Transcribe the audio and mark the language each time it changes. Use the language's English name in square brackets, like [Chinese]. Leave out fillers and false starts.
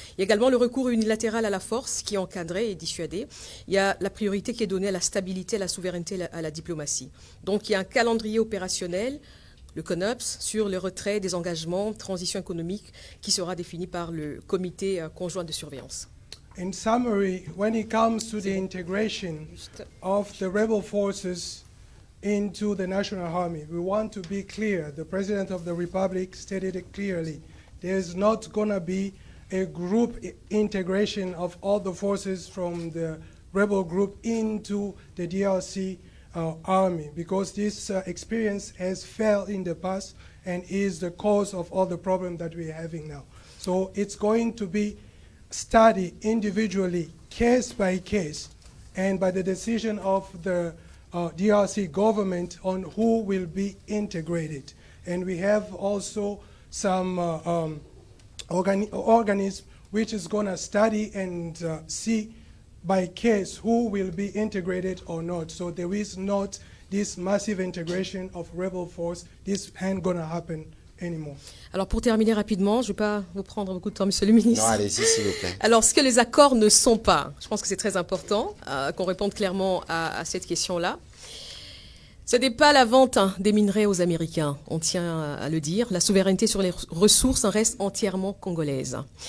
[French] Il y a également le recours unilatéral à la force qui est encadré et dissuadé. Il y a la priorité qui est donnée à la stabilité, à la souveraineté, à la diplomatie. Donc il y a un calendrier opérationnel, le CONOPS, sur le retrait des engagements, transition économique, qui sera défini par le comité conjoint de surveillance. [English] In summary, when it comes to the integration of the rebel forces into the National Army, we want to be clear. The President of the Republic stated it clearly. There's not going to be a group integration of all the forces from the rebel group into the DRC army, because this experience has failed in the past and is the cause of all the problems that we're having now. So it's going to be studied individually, case by case, and by the decision of the DRC government on who will be integrated. And we have also some organism which is going to study and see by case who will be integrated or not. So there is not this massive integration of rebel force. This ain't going to happen anymore. [French] Alors pour terminer rapidement, je ne vais pas vous prendre beaucoup de temps, Monsieur le ministre. Non, allez-y, s'il vous plaît. Alors ce que les accords ne sont pas, je pense que c'est très important qu'on réponde clairement à cette question-là. Ce n'est pas la vente des minerais aux Américains, on tient à le dire. La souveraineté sur les ressources reste entièrement congolaise.